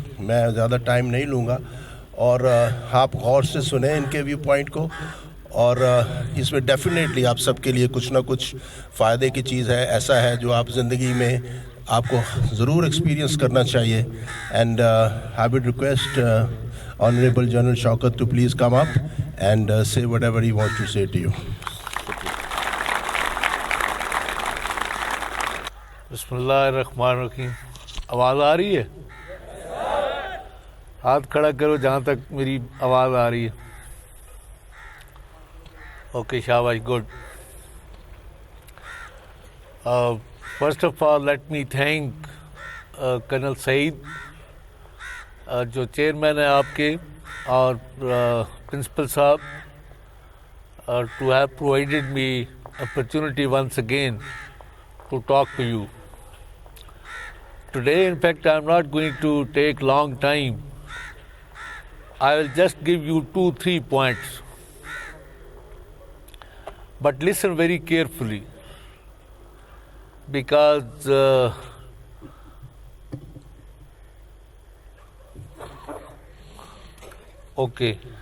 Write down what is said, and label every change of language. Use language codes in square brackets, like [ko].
[ur] میں زیادہ ٹائم نہیں لوں گا, اور آپ غور سے سنیں ان کے ویو پوائنٹ کو, اور اس میں ڈیفینیٹلی آپ سب کے لیے کچھ نہ کچھ فائدے کی چیز ہے, ایسا ہے جو آپ زندگی میں آپ کو ضرور ایکسپیرینس کرنا چاہیے. [en] And I would request Honorable General Shaukat to please come up and say whatever he wants to say to you. [ar] بسم اللہ الرحمن الرحیم. [ur] آواز آ رہی ہے؟ ہاتھ کھڑا کرو جہاں تک میری آواز آ رہی ہے. اوکے, شاباش, good. [en] first of all let me thank colonel Saeed [ur] جو چیئرمین ہیں آپ کے, اور پرنسپل صاحب, [en] To have provided me opportunity once again to talk to you. Today, in fact, I am not going to take long time. I will just give you 2-3 points. But listen very carefully, because okay.